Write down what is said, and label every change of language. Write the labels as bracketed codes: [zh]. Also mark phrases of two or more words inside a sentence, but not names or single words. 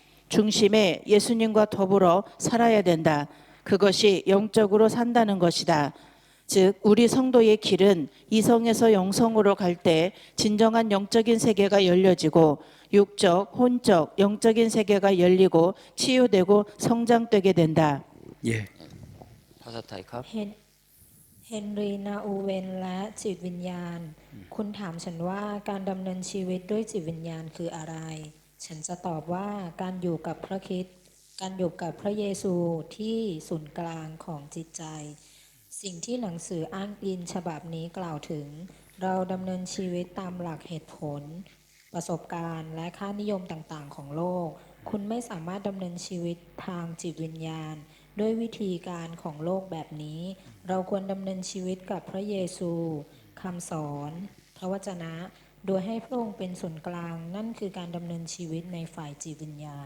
[ko] 중심에 예수님과 더불어 살아야 된다. 그것이 영적으로 산다는 것이다. 즉 우리 성도의 길은 이성에서 영성으로 갈 때 진정한 영적인 세계가 열려지고 육적, 혼적, 영적인 세계가 열리고 치유되고 성장되게 된다. 예. [th] ภาษาไทยครับ เฮนรีนาอูเวนและจิตวิญญาณ คุณถามฉันว่าการดำเนินชีวิตด้วยจิตวิญญาณคืออะไร ฉันจะตอบว่าการอยู่กับพระคริสต์ การอยู่กับพระเยซูที่ศูนย์กลางของจิตใจ สิ่งที่หนังสืออ้างอิงฉบับนี้กล่าวถึง เราดำเนินชีวิตตามหลักเหตุผล ประสบการณ์และค่านิยมต่างๆของโลก คุณไม่สามารถดำเนินชีวิตทางจิตวิญญาณ ด้วยวิธีการของโลกแบบนี้ เราควรดำเนินชีวิตกับพระเยซูคำสอน พระวจนะ โดยให้พระองค์เป็นศูนย์กลาง นั่นคือการดำเนินชีวิตในฝ่ายจิตวิญญาณ